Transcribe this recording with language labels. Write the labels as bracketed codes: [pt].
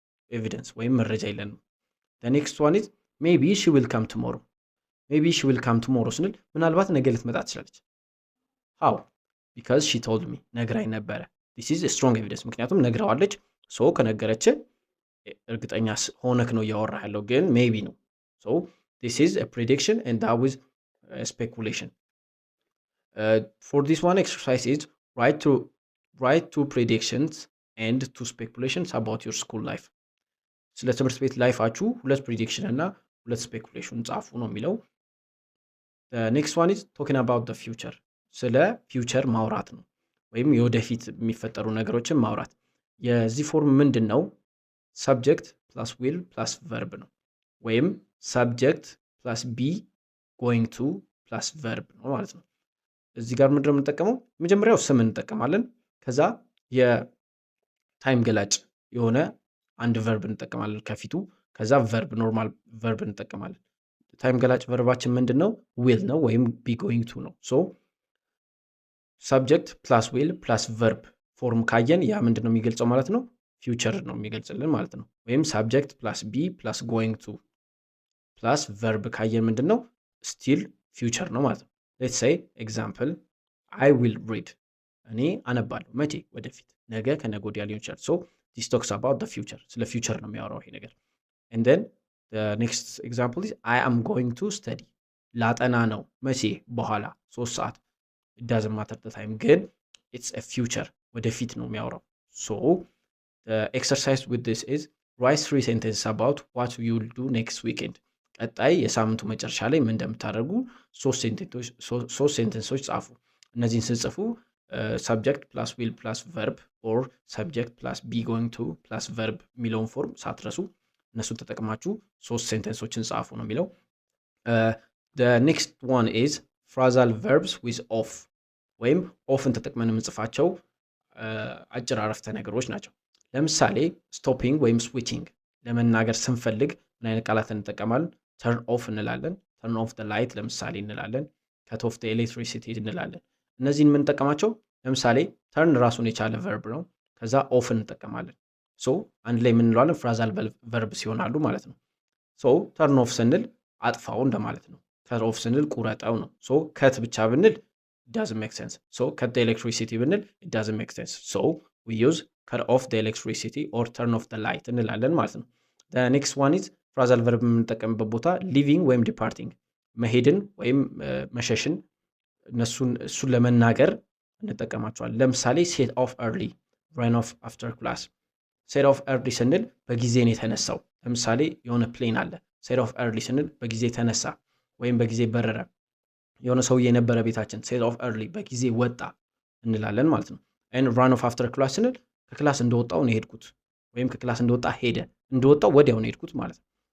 [en] evidence [am] ወይም መረጃ የለንም። [en] the next one is maybe she will come tomorrow maybe she will come tomorrow [am] ስንል ምናልባት ነገ ልትመጣ ትችላለች። [en] how because she told me [am] ነግራኝ ነበረ። [en] this is a strong evidence ምክንያቱም ነግራዋለች። so [am] ከነገረች እርግጠኛ ሆነክ ነው እያወራህ ያለው፣ ግን [en] maybe ነው። so this is a prediction and that was a speculation. For this one exercise is write two predictions and two speculations about your school life [am] ስለ ትምህርት ቤት ላይፋችሁ ሁለት prediction እና ሁለት speculation ጻፉ ነው የሚለው። [en] the next one is talking about the future ስለ future ማውራት ነው [am] ወይም የወደፊት የሚፈጠሩ ነገሮችን ማውራት። የዚህ ፎርም ምንድን ነው? [en] subject plus will plus verb ነው ወይም subject plus be going to plus verb [am] ነው ማለት ነው። እዚህ ጋር ምንድነው የምንጠቀመው? መጀመሪያው ስም እንጠቀማለን። ከዛ የታይም ገላጭ የሆነ አንድ ቨርብ እንጠቀማለን ከፊቱ። ከዛ ቨርብ ኖርማል ቨርብ እንጠቀማለን። ታይም ገላጭ ቨርባችን ምንድነው? will ነው ወይም be going to ነው። ሶ [en] subject plus will plus verb [am] ፎርም ካየን ያ ምንድነው የሚገልጸው ማለት ነው? ፊውቸር ነው የሚገልጽልን ማለት ነው። ወይም [en] subject plus be plus going to plus verb [am] ካየን ምንድነው? [en] still future ነው ማለት ነው። let's say example I will read [am] እኔ አነባለሁ። መቼ? ወደፊት፣ ነገ፣ ከነገ ወዲያ ሊሆን ይችላል። [en] so this talks about the future [am] ስለ future ነው የሚያወራው ይሄ ነገር። [en] and then the next example is I am going to study ላጠና ነው። መቼ? በኋላ 3 ሰዓት it doesn't matter the time ግን it's a future ወደፊት ነው የሚያወራው። so the exercise with this is write 3 sentences about what you will do next weekend [am] ቀጣይ የሳምንቱ መጨረሻ ላይ ምን እንደምታደርጉ 3 ሴንተንሶች ጻፉ። [en] እነዚህን ስጽፉ subject plus will plus verb or subject plus be going to plus verb የሚለውን ፎርም ሳትረሱ እነሱን ተጠቅማችሁ 3 ሴንተንሶችን ጻፉ ነው የሚለው። the next one is phrasal verbs with of [am] ወይም ofን ተጠቅመን የምንጽፋቸው አጭር አረፍተ ነገሮች ናቸው። ለምሳሌ stopping ወይም switching ለመናገር ስንፈልግ ምን አይነት ቃላት እንጠቀማለን? turn off እንላለን። [en] turn off the light [am] ለምሳሌ እንላለን። [en] cut off the electricity [am] እንላለን። እነዚህን የምንጠቀማቸው ለምሳሌ turn ራሱን የቻለ verb ነው። ከዛ off እንጠቀማለን። so አንድ ላይ የምንለዋለን phrasal verb ሲሆናሉ ማለት ነው። so turn off ስንል አጥፋው እንደማለት ነው። cut off ስንል ቁረጠው ነው። so cut ብቻ ብንል [en] it doesn't make sense. so cut the electricity ብንል it doesn't make sense. so we use cut off the electricity or turn off the light [am] እንላለን ማለት ነው። [en] the next one is phrasal verb የምንጠቀምበት ቦታ leaving ወይም departing [am] መሄድን ወይም መሸሽን እሱን ለመናገር እንጠቀማቸዋለን። ለምሳሌ [en] set off early run off after class [am] set off early ስንል በጊዜ ነው የተነሳው። ለምሳሌ የሆነ ፕሌን አለ set off early ስንል በጊዜ ተነሳ ወይም በጊዜ በረረ። የሆነ ሰውዬ የነበረ ቤታችን set off early በጊዜ ወጣ እንላለን ማለት ነው። [en] and run off after class [am] ስንል ከክላስ እንደወጣው ነው የሄድኩት ወይም ከክላስ እንደወጣ ሄደ፣ እንደወጣው ወዲያው ነው የሄድኩት ማለት ነው።